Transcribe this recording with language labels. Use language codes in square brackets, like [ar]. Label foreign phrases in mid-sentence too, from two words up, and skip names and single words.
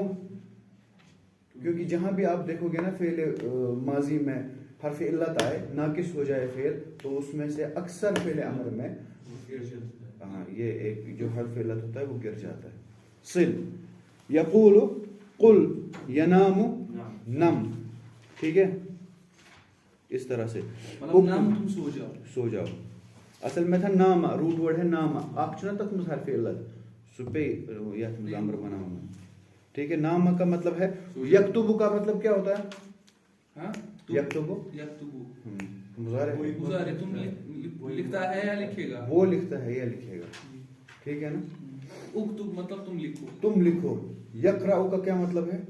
[ur] کیونکہ جہاں بھی آپ دیکھو گے نا فعل ماضی میں حرف علت آئے ناقص ہو جائے فعل تو اس میں سے اکثر فعل امر میں ہاں یہ ایک جو حرف علت ہوتا ہے وہ گر جاتا ہے. [ar] صل. یقول قل. ینام نم. [ur] ٹھیک ہے اس طرح سے مطلب نام تم سو جاؤ. سو جاؤ. اصل میں تھا ناما. [en] root word [ur] ہے ناما. [ks] آپ چھنا تک مز حرف علت سپے یت مز امر بناؤں. [ur] ٹھیک ہے. ناما کا مطلب ہے. یکتب کا مطلب کیا ہوتا ہے؟ ہاں یکتب مضارع. تم لکھتا ہے یا لکھے گا؟ وہ لکھتا ہے یا لکھے گا. ٹھیک ہے نا. اکتب مطلب تم لکھو. تم لکھو. یقرأ کا کیا مطلب ہے؟